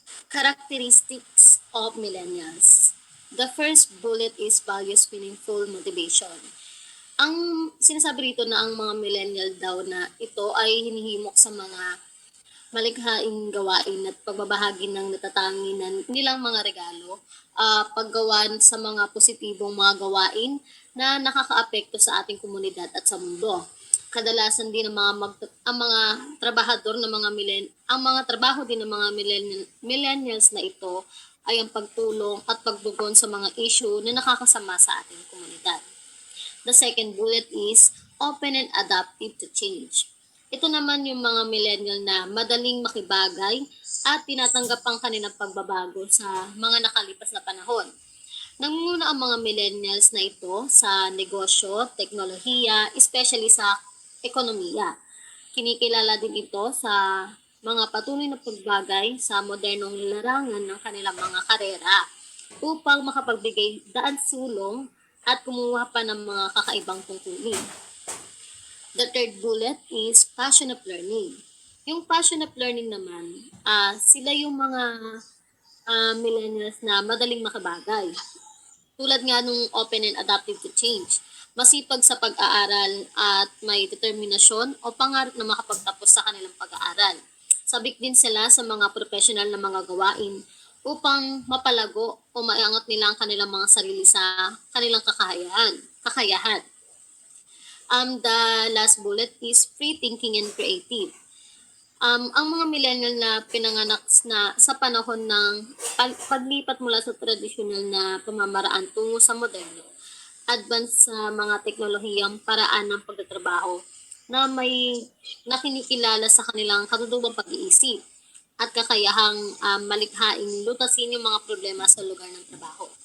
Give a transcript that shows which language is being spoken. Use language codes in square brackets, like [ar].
[en] Characteristics of millennials. The first bullet is values meaningful motivation. [tl] Ang sinasabi rito na ang mga millennial daw na ito ay hinihimok sa mga malikhaing gawain at pagbabahagi ng natatangi na nilang mga regalo, paggawa sa mga positibong mga gawain na nakakaapekto sa ating komunidad at sa mundo. Kadalasan din ang mga trabahador ng ang mga trabaho din ng mga millennials na ito ay ang pagtulong at pagbugon sa mga issue na nakakasama sa ating komunidad. [en] The second bullet is open and adaptive to change. [tl] Ito naman yung mga millennial na madaling makibagay at tinatanggap ang kanilang pagbabago sa mga nakalipas na panahon. Nangunguna ang mga millennials na ito sa negosyo, teknolohiya, especially sa ekonomiya. Kinikilala din ito sa mga patuloy na pagbagay sa modernong larangan ng kanilang mga karera upang makapagbigay daan sulong at kumuha pa ng mga kakaibang tungkulin. [en] The third bullet is passion of learning. [tl] Yung passion of learning naman, sila yung mga millennials na madaling makabagay. Tulad nga nung [en] open and adaptive to change. [tl] Masipag sa pag-aaral at may determinasyon o pangarap na makapagtapos sa kanilang pag-aaral. Sabik din sila sa mga professional na mga gawain upang mapalago o maiangat nila ang kanilang mga sarili sa kanilang kakayahan. [en] The last bullet is free thinking and creative. [tl] Ang mga millennial na pinanganak na sa panahon ng paglipat mula sa tradisyonal na pamamaraan tungo sa moderno, advance sa mga teknolohiyang paraan ng pagtatrabaho na may nakinikilala sa kanilang katutubang pag-iisip at kakayahang malikhaing lutasin yung mga problema sa lugar ng trabaho.